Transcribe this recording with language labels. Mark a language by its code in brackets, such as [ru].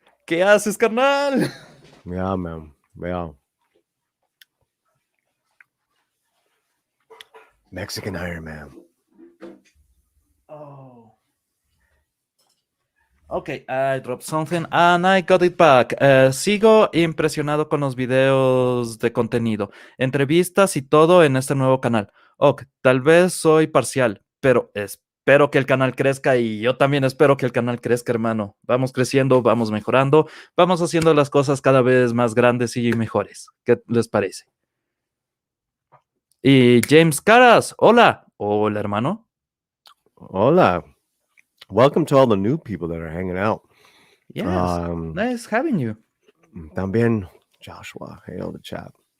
[es] ¿Qué haces, carnal? [en] Yeah, man. Yeah. Mexican Iron Man. Oh. Okay, I dropped something and I got it back. [es] Sigo impresionado con los videos de contenido, entrevistas y todo en este nuevo canal. Ok, tal vez soy parcial, pero espero que el canal crezca y yo también espero que el canal crezca, hermano. Vamos creciendo, vamos mejorando, vamos haciendo las cosas cada vez más grandes y mejores. ¿Qué les parece? Y James Caras, hola. Hola, hermano. Hola. [en] Welcome to all the new people that are hanging out. Yes, nice having you. [es] También [en] Joshua. Hail the chat.